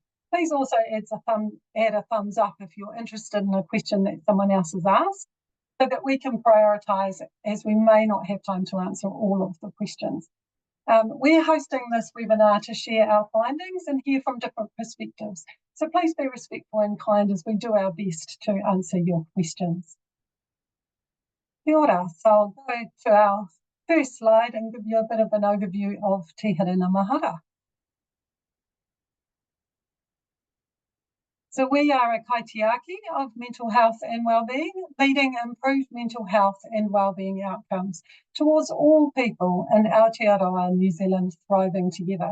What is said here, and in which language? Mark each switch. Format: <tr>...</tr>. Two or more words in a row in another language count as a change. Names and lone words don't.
<en>Please also add a thumbs up if you're interested in a question that someone else has asked, so that we can prioritise, as we may not have time to answer all of the questions. We're hosting this webinar to share our findings and hear from different perspectives. So please be respectful and kind as we do our best to answer your questions.</en> <mi>Kia ora.</mi> <en>So I'll go to our first slide and give you a bit of an overview of Te Hiringa Mahara. So we are a kaitiaki of mental health and wellbeing, leading improved mental health and wellbeing outcomes towards all people in Aotearoa, New Zealand, thriving together.</en>